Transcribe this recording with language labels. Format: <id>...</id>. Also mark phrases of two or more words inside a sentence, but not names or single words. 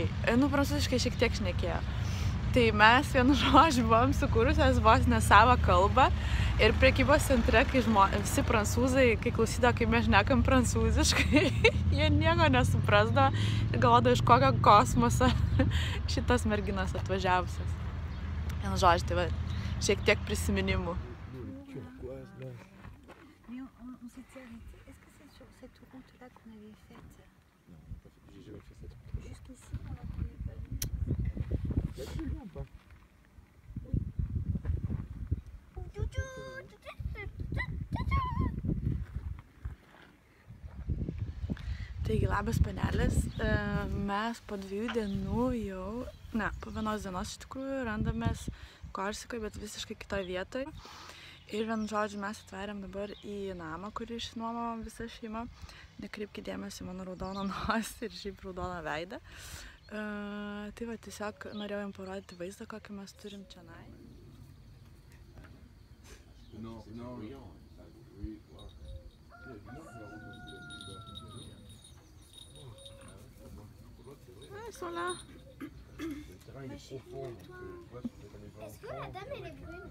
<lt>Nu, prancūziškai šiek tiek šnekėjo. Tai mes vienu žodžiu buvom sukūrusios vos ne savo kalbą ir prekybos centre, kai visi prancūzai, kai klausydavo, kaip mes šnekam prancūziškai, jie nieko nesuprasdavo ir galvodavo, iš kokio kosmoso šitas merginas atvažiavusios. Vienu žodžiu, tai va, šiek tiek prisiminimų.</lt> <fr>On s'était arrêté. Est-ce que c'est sur cette route-là qu'on avait faite? Non, j'ai jamais fait cette route. Jusqu'ici, on la connaît pas vu. Là, tu viens ou pas?</fr> <lt>Taigi, labas panelės, mes po 2 dienų jau, ne, po 1 dienos iš tikrųjų randamės Korsikoje, bet visiškai kitoje vietoje. Ir vienu žodžiu mes atverėm dabar į namą, kurį išsinuomavom visą šeimą. Nekreipkite dėmesį mano raudoną nosį ir šiaip raudoną veidą. Tai va, tiesiog norėjau jums parodyti vaizdą, kokį mes turim čionai.</lt> <fr>Ils sont là. Le terrain il est profond, donc tu vois, tu mets les enfants. Est-ce que la dame elle est brune?</fr>